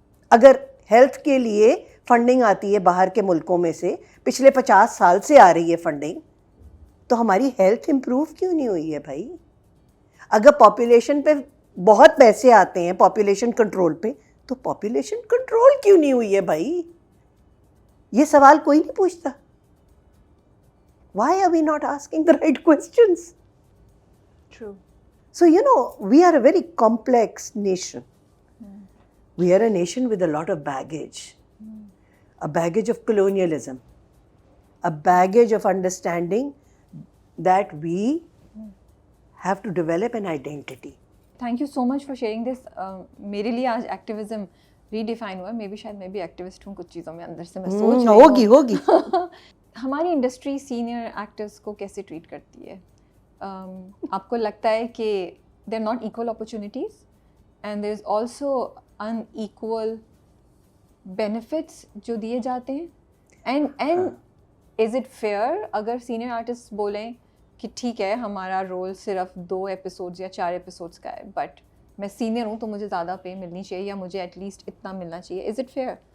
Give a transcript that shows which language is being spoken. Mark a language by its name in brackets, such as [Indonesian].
[Urdu] اگر ہیلتھ کے لیے فنڈنگ آتی ہے باہر کے ملکوں میں سے, پچھلے 50 سال سے آ رہی ہے فنڈنگ, تو ہماری ہیلتھ امپروو کیوں نہیں ہوئی ہے بھائی؟ اگر پاپولیشن پہ بہت پیسے آتے ہیں پاپولیشن کنٹرول پہ, تو پاپولیشن کنٹرول کیوں نہیں ہوئی ہے بھائی؟ یہ سوال کوئی نہیں پوچھتا. [English] Why are we not asking the right questions? True. So, we are a very complex nation. We are a nation with a lot of baggage. A baggage of colonialism. A baggage of understanding that we have to develop an identity. Thank you so much for sharing this. [Urdu] میرے لیے آج activism redefine ہوا. میں بھی شاید میں بھی activist ہوں کچھ چیزوں میں, اندر سے میں سوچ رہی ہوں. ہوگی. ہماری انڈسٹری سینئر ایکٹرس کو کیسے ٹریٹ کرتی ہے؟ آپ کو لگتا ہے کہ [English] they are not equal opportunities and there is also in equal benefits [Urdu] جو دیے جاتے ہیں؟ [English] and is it fair [Urdu] اگر سینئر آرٹسٹ بولیں کہ ٹھیک ہے ہمارا رول صرف 2 ایپیسوڈز یا 4 ایپیسوڈس کا ہے, بٹ میں سینئر ہوں تو مجھے زیادہ پے ملنی چاہیے یا مجھے ایٹ لیسٹ اتنا ملنا چاہیے؟ [English] Is it fair?